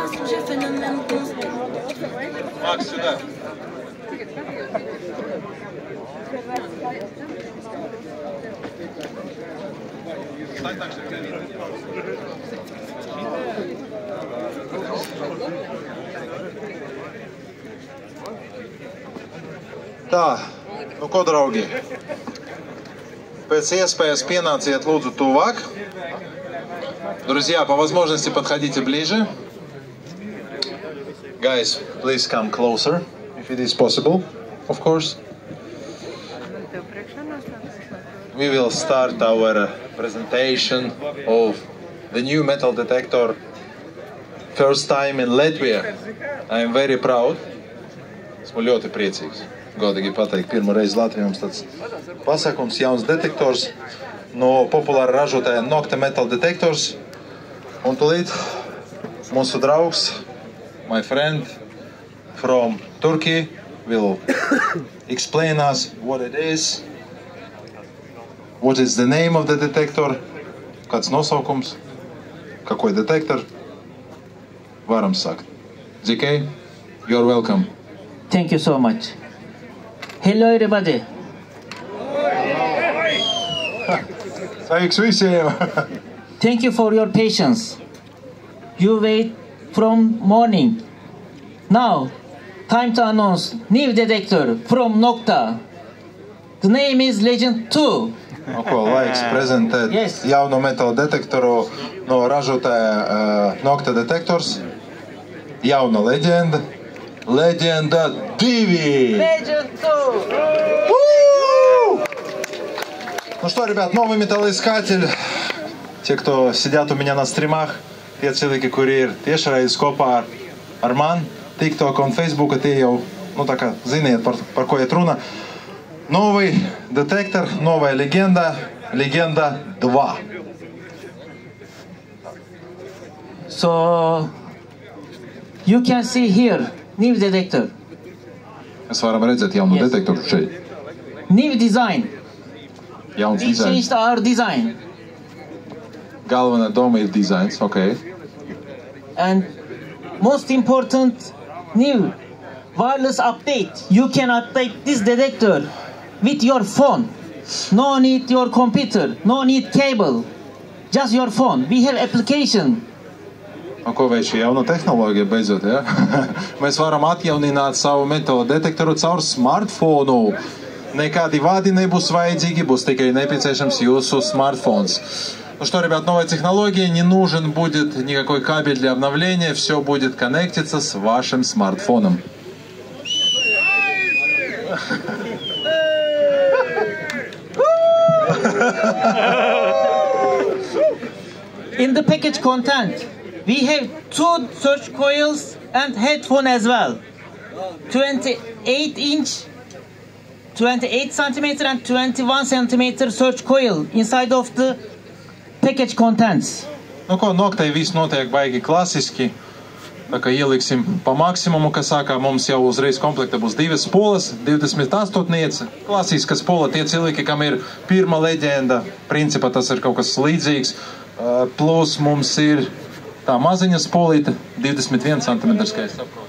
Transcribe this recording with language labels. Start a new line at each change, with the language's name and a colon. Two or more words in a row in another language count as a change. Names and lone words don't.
Russian: Макс, сюда. Стань так, чтобы тебя видно.
Latvian: Tā, nu ko, draugi? Pēc iespējas pienāciet lūdzu tuvāk.
Russian: Друзья, по возможности подходите ближе.
English: Guys, please come closer, if it is possible, of course. We will start our presentation of the new metal detector. First time in Latvia. I am very proud.
Latvian: Esmu ļoti priecīgs. Godīgi pateikt, pirmo reizi Latvijā mums tāds pasākums, jauns detektors no populāra ražotāja Nokta Metal Detectors. Un tūlīt mūsu draugs,
English: my friend from Turkey, will explain us what it is, what is the name of the detector,
Latvian: kāds nosaukums,
Russian: какой детектор.
Latvian: Varam sākt.
English: GK, you're welcome. Thank you so much. Hello everybody.
Latvian: Sveiks visiem!
English: Thank you for your patience. You wait from morning. Now, time to announce new detector from Nokta. The name is Legend 2.
Latvian: Nu, ko laiks prezentēt jauno metāla detektoru no ražotāja Nokta Detektors. Jauna leģenda. Leģenda 2!
English: Legend 2!
Russian: Ну что, ребят, новый металлоискатель. Те, кто сидят у меня на стримах,
Latvian: tie cilvēki, kuri ir tiešraidis kopā ar mani, TikTok un Facebook, tie jau, nu tā kā ziniet, par ko iet runa.
Russian: Новый детектор, новая легенда, Legenda 2.
English: So, you can see here, new detector.
Latvian: Mēs varam redzēt jaunu detektoru šeit.
English: New design.
Latvian: Jauns
English: We
Latvian: dizains.
English: changed our design.
Latvian: Galvenā doma ir dizains, ok.
English: And most important, new wireless update. You can update this detector with your phone. No need your computer, no need cable. Just your phone. We have application.
Latvian: Un ko veids šī jauna tehnoloģija beidzot, ja? Mēs varam atjaunināt savu metāla detektoru caur smartphonu. Nekādi vādi nebūs vajadzīgi, būs tikai nepieciešams jūsu smartphones.
Russian: Ну что, ребят, новая технология, не нужен будет никакой кабель для обновления, все будет коннектиться с вашим смартфоном.
English: In the package content, we have 2 search coils and headphone as well. 28 centimeter and 21 centimeter search coil inside of the package contents.
Latvian: Nu ko, Noktai viss notiek baigi klasiski. Tā kā ieliksim pa maksimumu, ka sākā mums jau uzreiz komplekta būs 2 spolas, 28. Klasiska spola, tie cilvēki, kam ir pirma leģenda, principā tas ir kaut kas līdzīgs. Plus mums ir tā maziņa spolīta, 21 cm, kā es saprotu.